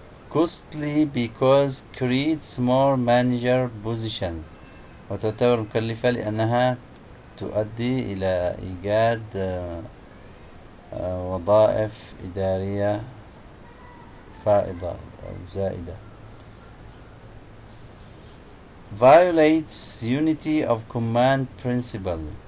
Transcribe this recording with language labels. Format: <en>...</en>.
<en>Costly because creates more manager positions.</en> <ar>وتعتبر مكلفة لأنها تؤدي إلى إيجاد وظائف إدارية فائضة أو زائدة.</ar> <en>violates unity of command principle.</en>